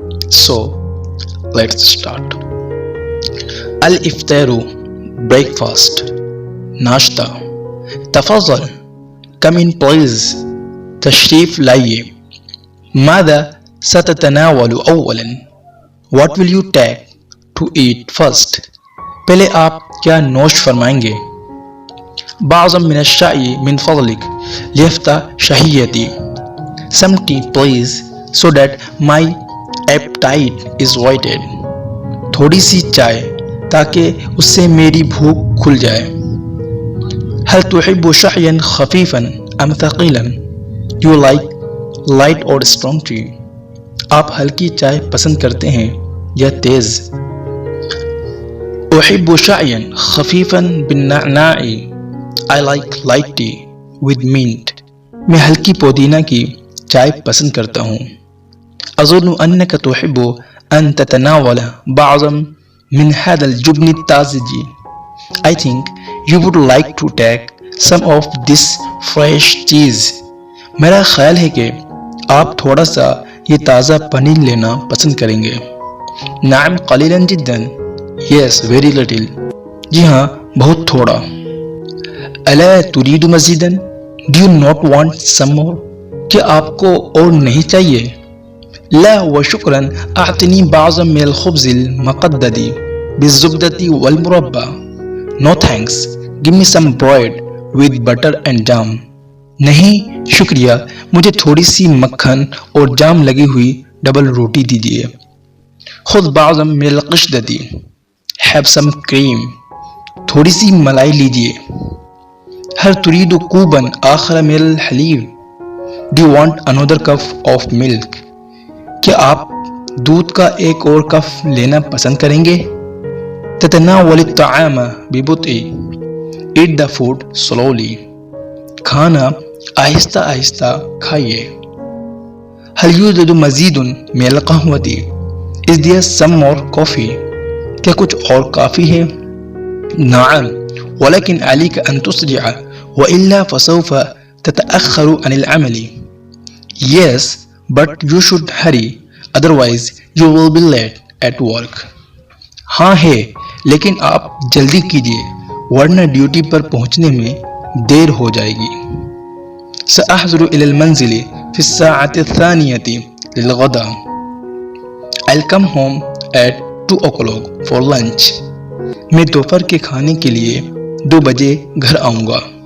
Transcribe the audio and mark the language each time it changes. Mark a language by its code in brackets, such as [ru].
[en] So let's start. Al-Iftaru, breakfast, nashta. [ar] تفضل, [en] come in please. [ur] تشريف लाइए. [ar] ماذا ستتناول أولاً? [en] What will you take to eat first? [ur] پہلے آپ کیا نوش فرمائیں گے؟ [ar] بعضم من الشائی من فضلک لیفتح شہیتی. [en] Some tea please so that my appetite is whetted. [ur] تھوڑی سی چائے تاکہ اس سے میری بھوک کھل جائے. [ar] هل تحب شعيا خفيفا أم ثقيلا? [en] You like light or strong tea? [ur] آپ ہلکی چائے پسند کرتے ہیں یا تیز؟ [ar] أحب شعيا خفيفا بالنعناع. [en] I like light tea with mint. [ur] میں ہلکی پودینہ کی چائے پسند کرتا ہوں. [ar] أظن أنك تحب أن تتناول بعضا من هذا الجبن الطازج. [en] I think you would like to take some of this fresh cheese. [ur] میرا خیال ہے کہ آپ تھوڑا سا یہ تازہ پنیر لینا پسند کریں گے. [ar] نعم قلیلا جدا. [en] Yes, very little. [ur] جی ہاں بہت تھوڑا. [ar] الا تريد مزیدا? [en] Do you not want some more? [ur] کیا آپ کو اور نہیں چاہیے؟ [ar] لا وشکرا اعطنی بعضا من الخبز المقدد بالزبدة والمربى. [en] No thanks. Give me some bread with butter and jam. [ur] نہیں شکریہ, مجھے تھوڑی سی مکھن اور جام لگی ہوئی ڈبل روٹی دیجیے. [ar] خذ بعضا من القشدة. [en] Have some cream. [ur] تھوڑی سی ملائی لیجیے. [ar] هل تريد كوبا آخر من الحليب? [en] Do you want another cup of milk? [ur] کیا آپ دودھ کا ایک اور کپ لینا پسند کریں گے؟ [ar] تتناول الطعام ببطء. [en] Eat the food slowly. [ur] کھانا آہستہ آہستہ کھائیے. [ar] هل يوجد مزید من القهوة? [en] Is there some more coffee? [ur] کیا کچھ اور کافی ہے؟ [ar] نعم ولكن عليك أن تسرع وإلا فسوف تتأخر عن العمل. [en] Yes, but you should hurry, otherwise you will be late at work. [ur] ہاں ہے لیکن آپ جلدی کیجیے ورنہ ڈیوٹی پر پہنچنے میں دیر ہو جائے گی. [ar] سأحضر إلى المنزل في الساعة الثانية للغداء. [en] I'll come home at 2 o'clock for lunch. [ur] میں دوپہر کے کھانے کے لیے 2 بجے گھر آؤں گا.